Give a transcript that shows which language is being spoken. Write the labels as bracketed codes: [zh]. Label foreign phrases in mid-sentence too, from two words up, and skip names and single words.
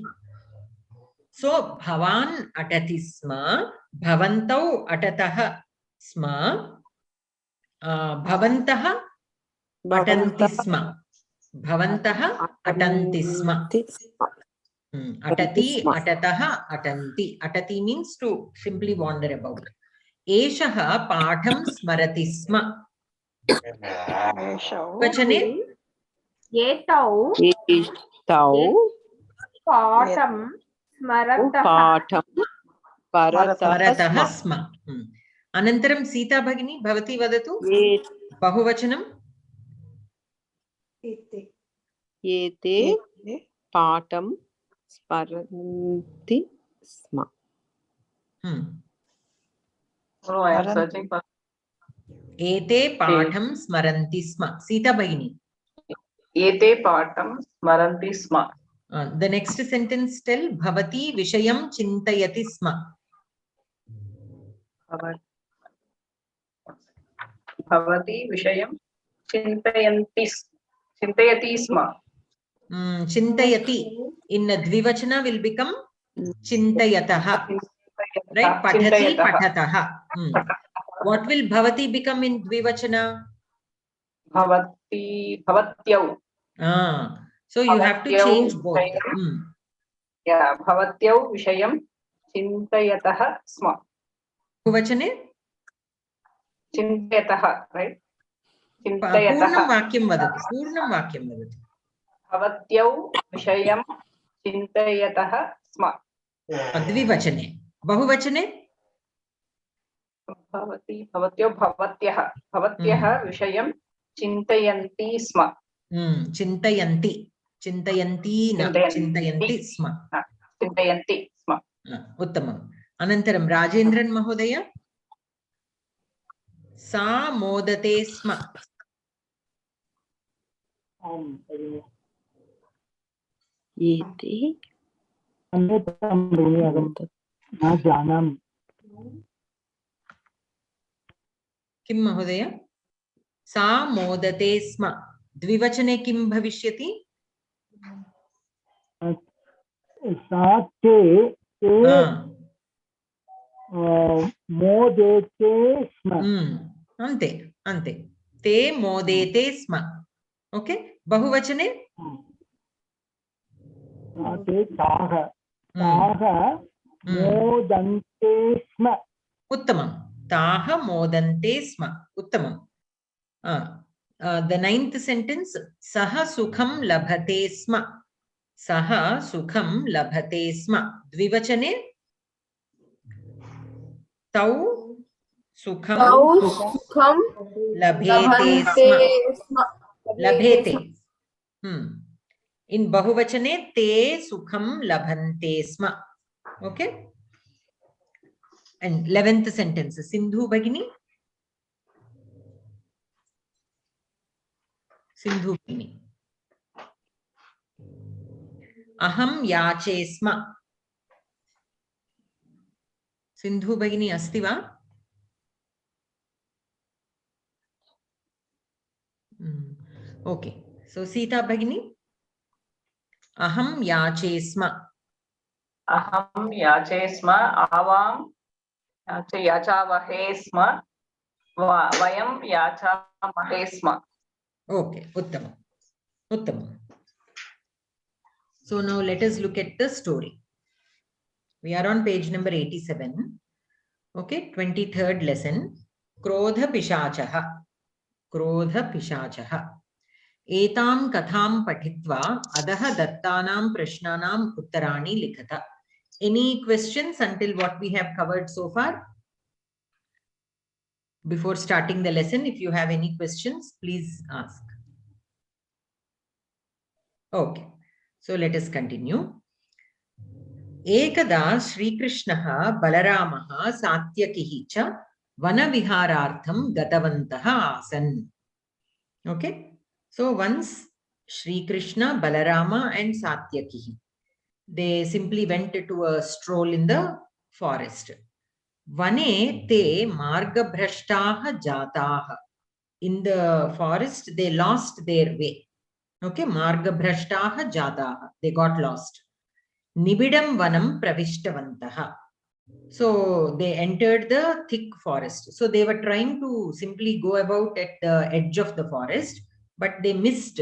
[sa] सः भवान् अटति स्म. भवन्तौ अटतः स्म. भवन्तः अटन्ति स्म. भवन्तः अटन्ति स्म। अटति, अटतः, अटन्ति. [en] Atati means to simply wander about. [sa] एषः पाठं स्मरति स्म. वचने? एतौ एतौ पाठं स्मरतः पाठं परतः परतः स्म. स्म. अनन्तरं सीता भगिनी, भवती वदतु. बहुवचनम्. एते पाठं स्परन्ति स्म. [en] No, I am searching for. [sa] एते पाठं स्मरन्ति स्म. सीता भगिनी. एते पाठं स्मरन्ति स्म. [en] The next sentence tell [sa] भवती विषयं चिन्तयति स्म. भवती विषयं चिन्तयति स्म. चिन्तयति. [en] In Dvivachana will become Chintayataha. [sa] Right? पठति पठतः. [en] What will Bhavati become in Dvivachana? [sa] भवती भवत्यौ. [en] So you have to change both. Yeah, [sa] भवत्यौ विषयं चिन्तयतः स्म. बहुवचने? चिन्तयतः, right? पूर्णं वाक्यं वदतु। पूर्णं वाक्यं वदतु. भवत्यौ विषयं चिन्तयतः स्म. द्विवचने। बहुवचने? भवती भवत्यौ भवत्यः. भवत्यः विषयं चिन्तयन्ति स्म. चिन्तयन्ति। चिन्तयन्ति न. चिन्तयन्ति स्म. चिन्तयन्ति स्म. उत्तमम्। अनन्तरं राजेन्द्रन् महोदय. सः मोदते स्म. एते न जानामि किं महोदय? सः मोदते स्म. द्विवचने किं भविष्यति? सा ते मोदेते स्म अन्ते। अन्ते. ते मोदेते स्म. Okay. बहुवचने? ते ताः मोदन्ते स्म उत्तमम्। ताः मोदन्ते स्म। उत्तमम्. [en] The ninth sentence. [sa] सः सुखं लभते स्म। सः सुखं लभते स्म. द्विवचने? तौ सुखम् सुखम् लभेते स्म। लभेते. In बहुवचने, ते सुखं लभन्ते स्म. [en] Okay. And 11th sentence. [sa] सिन्धु भगिनी. सिन्धु भगिनी. अहं याचे स्म. सिन्धु भगिनी अस्ति वा? [en] Okay. [sa] So सीता भगिनी। अहं याचे स्म. अहं याचे स्म। आवां याचावहे स्म. वयं याचामहे स्म. Okay. उत्तमम्। उत्तमम्. [en] So now let us look at the story. We are on page number 87. Okay. 23rd lesson. [sa] क्रोधपिशाचः. क्रोधपिशाचः. एतां कथां पटित्वा अदह दत्तानां प्रश्नानां उत्तराणि लिखत. [en] Any questions until what we have covered so far? Before starting the lesson, if you have any questions, please ask. Okay. So let us continue. [sa] एकदा श्रीकृष्णः बलरामः सात्यकिः च वनविहारार्थं गतवन्तः आसन्. [en] Okay. So once Sri Krishna, Balarama and Satyakihi, they simply went to a stroll in the forest. [sa] वने ते मार्गभ्रष्टाः जाताः. [en] In the forest, they lost their way. [sa] Okay, मार्गभ्रष्टाः जाताः. [en] They got lost. [sa] निबिडं वनं प्रविष्टवन्तः. [en] So they entered the thick forest. So they were trying to simply go about at the edge of the forest, but they missed.